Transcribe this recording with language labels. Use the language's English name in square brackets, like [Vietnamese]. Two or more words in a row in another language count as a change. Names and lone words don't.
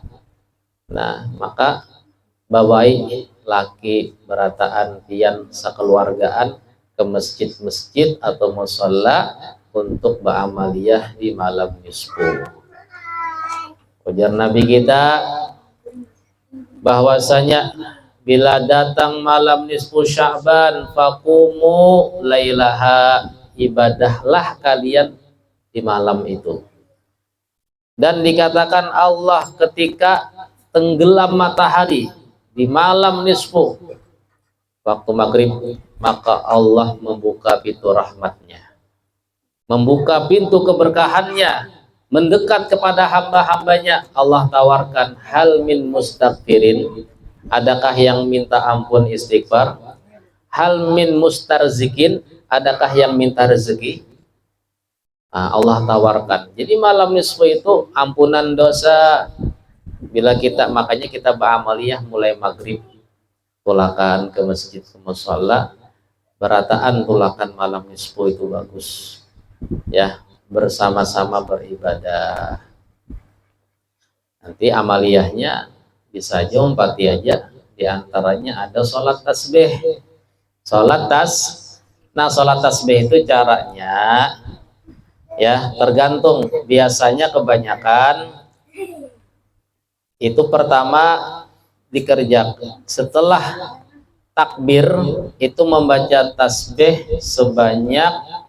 [Banjar] Nah, maka bawai laki berataan pian sekeluargaan ke masjid-masjid atau musholla untuk beramaliyah di malam nisfu. [Indonesian] Ujar Nabi kita bahwasanya bila datang malam nisfu Sya'ban [Arabic] faqumu lailaha, [Indonesian] ibadahlah kalian di malam itu. Dan dikatakan Allah ketika tenggelam matahari di malam nisfu waktu maghrib, maka Allah membuka pintu rahmatnya, membuka pintu keberkahannya, mendekat kepada hamba-hambanya. Allah tawarkan [Arabic] hal min mustaghfirin, [Indonesian] adakah yang minta ampun istighfar, [Arabic] hal min mustarzikin, [Indonesian] adakah yang minta rezeki. Nah, Allah tawarkan. Jadi malam nisfu itu ampunan dosa. Bila kita, makanya kita beramaliyah mulai maghrib tulakan ke masjid ke musholla, berataan tulakan malam nisfu itu bagus ya, bersama-sama beribadah. Nanti amaliyahnya bisa aja umpati aja, diantaranya ada sholat tasbih. Nah sholat tasbih itu caranya ya tergantung, biasanya kebanyakan itu pertama dikerjakan setelah takbir itu membaca tasbih sebanyak